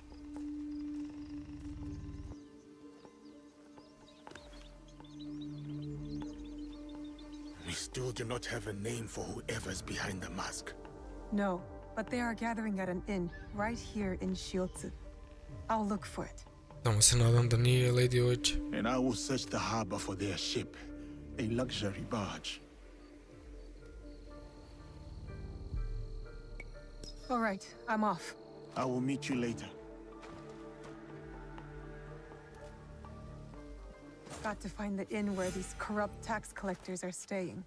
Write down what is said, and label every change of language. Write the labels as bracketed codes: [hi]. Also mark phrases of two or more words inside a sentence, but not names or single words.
[en] We still do not have a name for whoever's behind the mask. No, but they are gathering at an inn right here in Shiotsu. I'll look for it. [sr] Samo se nadam da nije Lady Oichi. [en] And I will search the harbor for their ship, a luxury barge. All right, I'm off. I will meet you later. Got to find the inn where these corrupt tax collectors are staying.